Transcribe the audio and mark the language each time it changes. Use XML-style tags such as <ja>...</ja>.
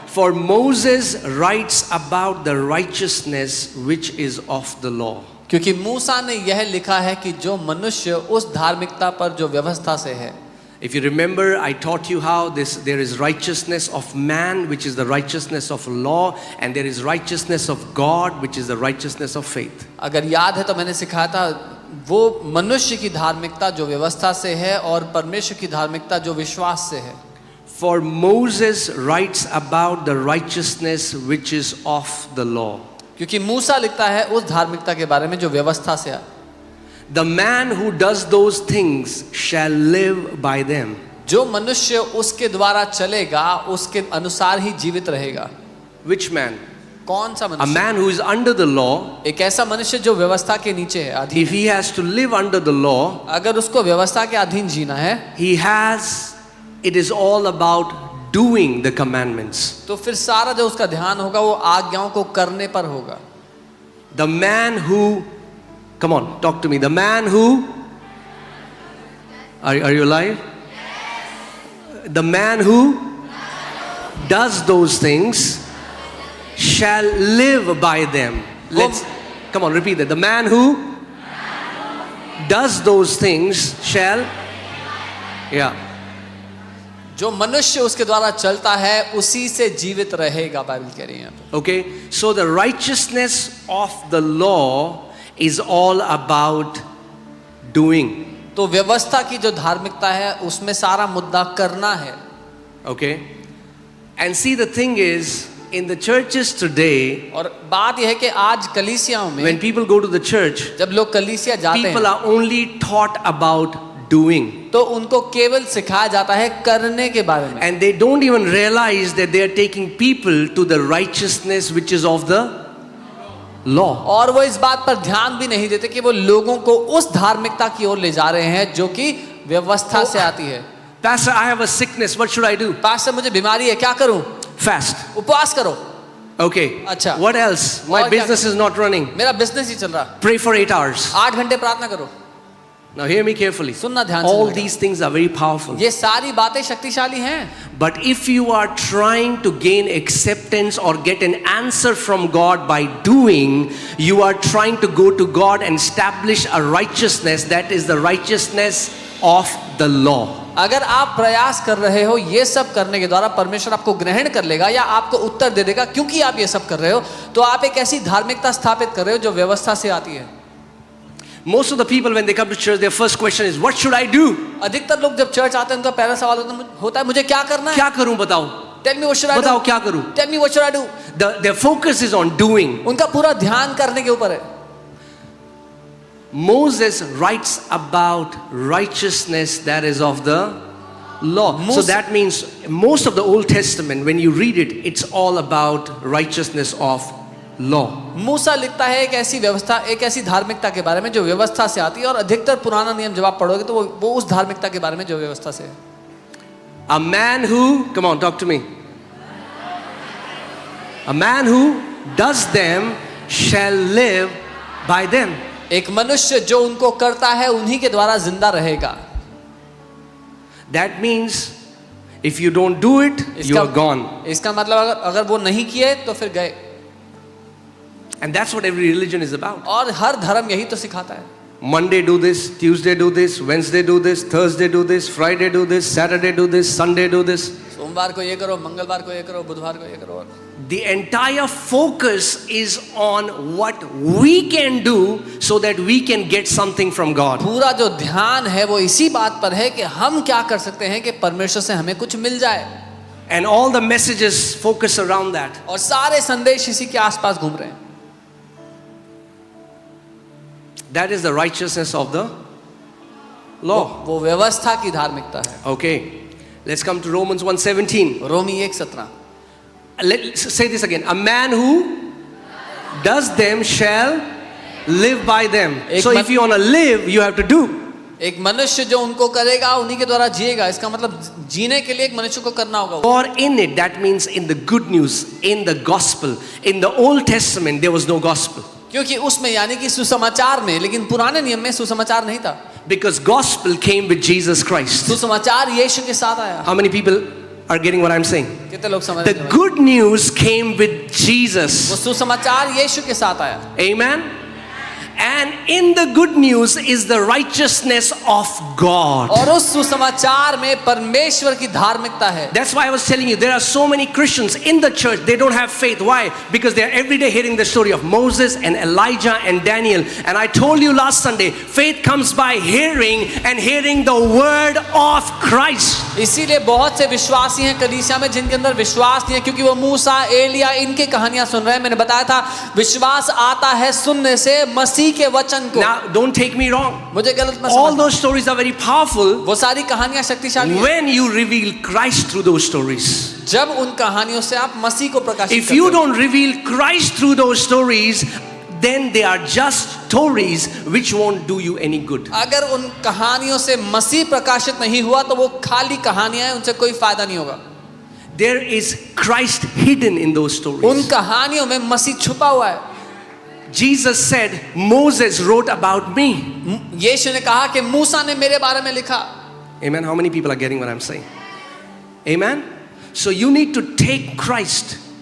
<en>For Moses writes about the righteousness which is of the law.</en> <hi>क्योंकि मूसा ने यह लिखा है कि जो मनुष्य उस धार्मिकता पर जो व्यवस्था से है.</hi> <en>If you remember, I taught you how there is righteousness of man, which is the righteousness of law, and there is righteousness of God, which is the righteousness of faith.</en> <hi>अगर याद है तो मैंने सिखाया था वो मनुष्य की धार्मिकता जो व्यवस्था से है और परमेश्वर की धार्मिकता जो विश्वास से है.</hi> <en>For Moses writes about the righteousness which is of the law.</en> <hi>क्योंकि मूसा लिखता है उस धार्मिकता के बारे में जो व्यवस्था से है.</hi> <en>The man who does those things shall live by them.</en> <hi>जो मनुष्य उसके द्वारा चलेगा उसके अनुसार ही जीवित रहेगा.</hi> <en>Which man?</en> <hi>कौन सा</hi> <en>A</en> <hi>मनुष्य?</hi> <en>man who is under the law.</en> <hi>एक ऐसा मनुष्य जो व्यवस्था के नीचे है, अधीन.</hi> <en>If he has to live under the law,</en> <hi>अगर उसको व्यवस्था के अधीन जीना है,</hi> <en>it is all about doing the commandments.</en> <hi>तो फिर सारा जो उसका ध्यान होगा वो आज्ञाओं को करने पर होगा.</hi> <en>The man who, come on, talk to me. The man who, are you alive? Yes. The man who does those things shall live by them. Come on, repeat that. The man who does those things shall, yeah.</en> <hi>जो मनुष्य उसके द्वारा चलता है उसी से जीवित रहेगा, बाइबल कह रही है यहाँ पे.</hi> <en>Okay, so the righteousness of the law is all about doing.</en> <hi>तो व्यवस्था की जो धार्मिकता है उसमें सारा मुद्दा करना है.</hi> <en>Okay, and see the thing is in the churches today,</en> <hi>और बात यह है कि आज कलीसियाओं में</hi> <en>when people go to the church,</en> <hi>जब लोग कलीसिया जाते</hi> <en>people</en> <hi>हैं</hi> <en>are only taught about doing.</en> <hi>तो उनको केवल सिखाया जाता है करने के बारे में.</hi> <en>And they don't even realize that they are taking people to the righteousness which is of the law.</en> <hi>और वो इस बात पर ध्यान भी नहीं देते कि वो लोगों को उस धार्मिकता की ओर ले जा रहे हैं जो कि व्यवस्था से आती है.</hi> <en>Pastor, I have a sickness. What should I do?</en> <hi>Pastor मुझे बीमारी है, क्या करूं?</hi> <en>Fast.</en> <hi>उपवास करो.</hi> <en>Okay.</en> <hi>अच्छा.</hi> <en>What else? My</en> <hi>और क्या</hi> <en>business is not running.</en> <hi>मेरा बिजनेस ही चल रहा.</hi> <en>Pray for 8 hours.</en> <hi>8 घंटे प्रार्थना करो.</hi> <en>Now hear me carefully.</en> <hi>सुनना ध्यान से.</hi> <en>All</en> <hi>सुनेगा.</hi> <en>these things are very powerful.</en> <hi>ये सारी बातें शक्तिशाली हैं.</hi> <en>But if you are trying to gain acceptance or get an answer from God by doing, you are trying to go to God and establish a righteousness that is the righteousness of the law.</en> <hi>अगर आप प्रयास कर रहे हो ये सब करने के द्वारा परमेश्वर आपको ग्रहण कर लेगा या आपको उत्तर दे देगा क्योंकि आप ये सब कर रहे हो, तो आप एक ऐसी धार्मिकता स्थापित कर रहे हो जो व्यवस्था से आती है.</hi> <en>Most of the people when they come to church, their first question is, what should I do?</en> <hi>अधिकतर लोग जब चर्च आते हैं उनका पहला सवाल होता है मुझे क्या करना है. क्या करूं बताओ?</hi> <en>Tell me what should I do.</en> <hi>बताओ क्या करूं?</hi> <en>Tell me what should I do. Their focus is on doing.</en> <hi>उनका पूरा ध्यान करने के ऊपर है.</hi> <en>Moses writes about righteousness that is of the law. So that means most of the Old Testament, when you read it, it's all about righteousness of law.</en> <hi>मूसा लिखता है एक ऐसी व्यवस्था, एक ऐसी धार्मिकता के बारे में जो व्यवस्था से आती है, और अधिकतर पुराना नियम जब आप पढ़ोगे तो वो उस धार्मिकता के बारे में जो व्यवस्था से है.</hi> <en>A man who, come on, talk to me. A man who does them shall live by them.</en> <hi>एक मनुष्य जो उनको करता है उन्हीं के द्वारा जिंदा रहेगा.</hi> <en>That means if you don't do it, you are gone.</en> <hi>इसका मतलब अगर वो नहीं किए तो फिर गए.</hi> <en>And that's what every religion is about.</en> <hi>और हर धर्म यही तो सिखाता है.</hi> <en>Monday do this, Tuesday do this, Wednesday do this, Thursday do this, Friday do this, Saturday do this, Sunday do this.</en> <hi>सोमवार को ये करो, मंगलवार को ये करो, बुधवार को ये करो.</hi> <en>The entire focus is on what we can do so that we can get something from God.</en> <hi>पूरा जो ध्यान है वो इसी बात पर है कि हम क्या कर सकते हैं कि परमेश्वर से हमें कुछ मिल जाए.</hi> <en>And all the messages focus around that.</en> <hi>और सारे संदेश इसी के आसपास घूम रहे हैं.</hi> <en>That is the righteousness of the law.</en> <hi>वो व्यवस्था की धार्मिकता है.</hi> <en>Okay, let's come to Romans 1:17.</en> <hi>Romi 1:17.</hi> <en>Let's say this again. A man who does them shall live by them. So if you want to live, you have to do.</en> <hi>एक मनुष्य जो उनको करेगा उन्हीं के द्वारा जिएगा. इसका मतलब जीने के लिए एक मनुष्य को करना होगा.</hi> <en>Or in it, that means in the good news, in the gospel. In the Old Testament, there was no gospel.</en> <hi>क्योंकि उसमें यानी कि सुसमाचार में, लेकिन पुराने नियम में सुसमाचार नहीं था.</hi> <en>Because gospel came with Jesus Christ.</en> <hi>सुसमाचार यीशु के साथ आया.</hi> <en>How many people are getting what I'm saying?</en> <hi>कितने लोग समझ</hi> <en>The</en> <hi>रहे हैं?</hi> <en>good news came with</en> <hi>वो</hi> <en>Jesus.</en> <hi>सुसमाचार यीशु के साथ आया,</hi> <en>Amen. And in the good news is the righteousness of God.</en> <hi>और उस सुसमाचार में परमेश्वर की धार्मिकता है.</hi> <en>That's why I was telling you, there are so many Christians in the church, they don't have faith. Why? Because they are every day hearing the story of Moses and Elijah and Daniel. And I told you last Sunday, faith comes by hearing, and hearing the word of Christ.</en> <hi>इसीलिए बहुत से विश्वासी हैं कलीसिया में जिनके अंदर विश्वास नहीं है, क्योंकि वो मूसा, एलिया, इनकी कहानियां सुन रहे हैं. मैंने बताया था विश्वास आता है सुनने से, मसीह के वचन को.</hi> <en>Now, don't take me wrong.</en> <hi>मुझे गलत मत</hi> <en>All</en> <hi>समझना.</hi> <en>those stories are very powerful</en> <hi>वो सारी कहानियां शक्तिशाली हैं.</hi> <en>when you reveal Christ through those stories.</en> <hi>जब उन कहानियों से आप मसीह को प्रकाशित</hi> <en>If</en> <hi>करते</hi> <en>you</en> <hi>हो.</hi> <en>don't reveal Christ through those stories, then they are just stories which won't do you any good.</en> <hi>अगर उन कहानियों से मसीह प्रकाशित नहीं हुआ तो वो खाली कहानियां हैं, उनसे कोई फायदा नहीं होगा.</hi> <en>There is Christ hidden in those</en> <hi>उन</hi> <en>stories.</en> <hi>कहानियों में मसीह छुपा हुआ है.</hi> <en>Jesus said, Moses wrote about me.</en> <hi>यीशु ने कहा कि मूसा ने मेरे बारे में लिखा.</hi> <en>Amen. How many people are getting what I'm saying? Amen. So you need to take Christ.</en>